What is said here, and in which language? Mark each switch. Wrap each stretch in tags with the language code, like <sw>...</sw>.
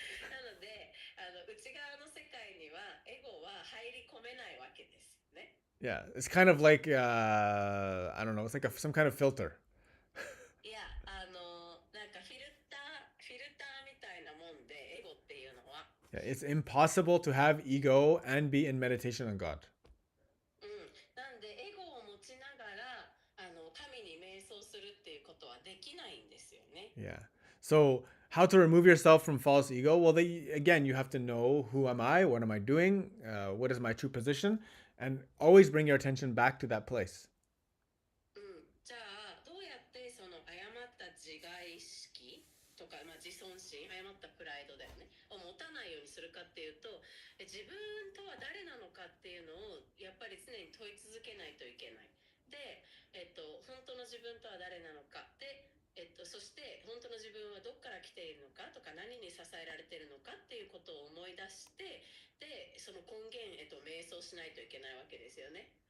<ja>なので、内側の世界にはエゴは入り込めないわけですね。</ja> <en>Yeah, it's kind of like I don't know. It's like some kind of filter.</en> <ja>いや、なんかフィルターみたいなもんで、エゴっていうのは。</ja> <en>Yeah, it's impossible to have ego and be in meditation on God.</en> <ja>なんで、エゴを持ちながら、神に瞑想するっていうことはできないんですよね。</ja> <en>Yeah. So how to remove yourself from false ego? Well, again, you have to know who am I? What am I doing? What is my true position? And always bring your attention back to that place.</en> <ja>じゃあどうやってその誤った自我意識とか、自尊心、誤ったプライドだよねを持たないようにするかっていうと、自分とは誰なのかっていうのをやっぱり常に問い続けないといけない。で、本当の自分とは誰なのかで、そして本当の自分はどこから来ているのかとか何に支えられているのかっていうことを思い出して、でその根源へと瞑想しないといけないわけですよね。</ja>